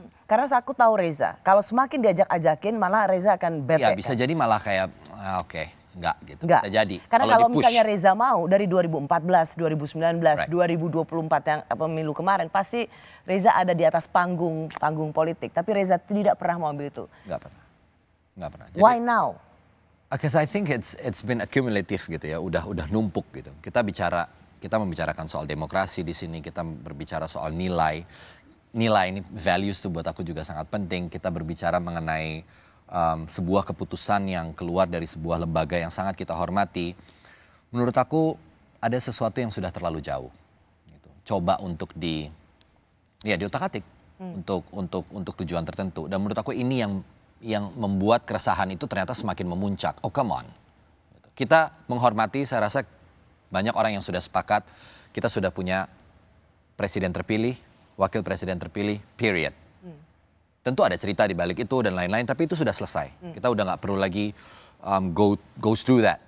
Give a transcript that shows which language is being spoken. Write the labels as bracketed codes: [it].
[id] Karena aku tahu Reza. Kalau semakin diajak-ajakin malah Reza akan bete. Ya bisa jadi malah kayak oke. Enggak gitu. Enggak. Bisa jadi. Karena kalau misalnya Reza mau dari 2014, 2019, [en] Right. [id] 2024 yang pemilu kemarin pasti Reza ada di atas panggung politik. Tapi Reza tidak pernah mau ambil itu. Enggak pernah. Jadi, [en] why now? Because I think it's been accumulative [id] gitu ya. Udah numpuk gitu. Kita membicarakan soal demokrasi di sini. Kita berbicara soal nilai. Nilai ini values tuh buat aku juga sangat penting. Kita berbicara mengenai sebuah keputusan yang keluar dari sebuah lembaga yang sangat kita hormati, menurut aku ada sesuatu yang sudah terlalu jauh. Gitu. Coba untuk diotak-atik untuk tujuan tertentu. Dan menurut aku ini yang membuat keresahan itu ternyata semakin memuncak. [en] Oh come on. [id] Gitu. Kita menghormati, saya rasa banyak orang yang sudah sepakat, kita sudah punya presiden terpilih, wakil presiden terpilih, period. Tentu ada cerita di balik itu dan lain-lain, tapi itu sudah selesai. Kita udah nggak perlu lagi [en] go through that.